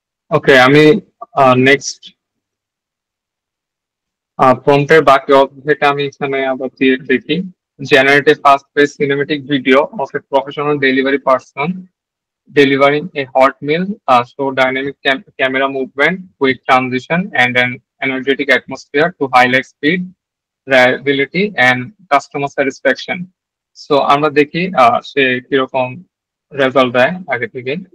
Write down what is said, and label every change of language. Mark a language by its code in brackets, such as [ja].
[bn] ওকে, আমি নেক্সট প্রম্পটের বাকি অধ্যায়টা আমি এখানে আবার দিয়ে দেখি। [en] Generate a fast pace cinematic video of a professional delivery person delivering a hot meal, show dynamic camera movement, quick transition, and an energetic atmosphere to highlight speed, reliability, and customer satisfaction. [bn] So আমরা দেখি সে কিরকম result দেয় আগে থেকে।